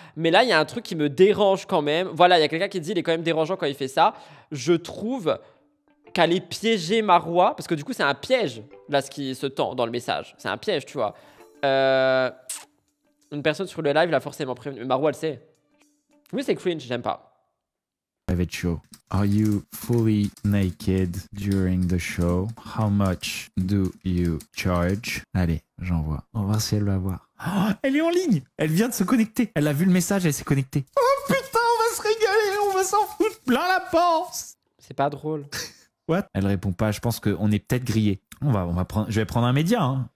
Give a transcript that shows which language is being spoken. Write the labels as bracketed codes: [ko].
[fr] Mais là, il y a un truc qui me dérange quand même. Voilà, il y a quelqu'un qui dit il est quand même dérangeant quand il fait ça. Je trouve qu'elle est piégée, Marois, parce que du coup, c'est un piège, là, ce qui se tend dans le message. C'est un piège, tu vois. Une personne sur le live l'a forcément prévenu. Marois, elle sait. Oui, c'est cringe, j'aime pas. [en] private show. Are you fully naked during the show? How much do you charge? [fr] Allez, j'envoie. On va voir si elle va voir. Oh, elle est en ligne. Elle vient de se connecter. Elle a vu le message, elle s'est connectée. Oh putain, on va se régaler, on va s'en foutre plein la panse. C'est pas drôle. [en] What? [fr] Elle répond pas. Je pense qu'on est peut-être grillé. On va prendre. Je vais prendre un média. Hein.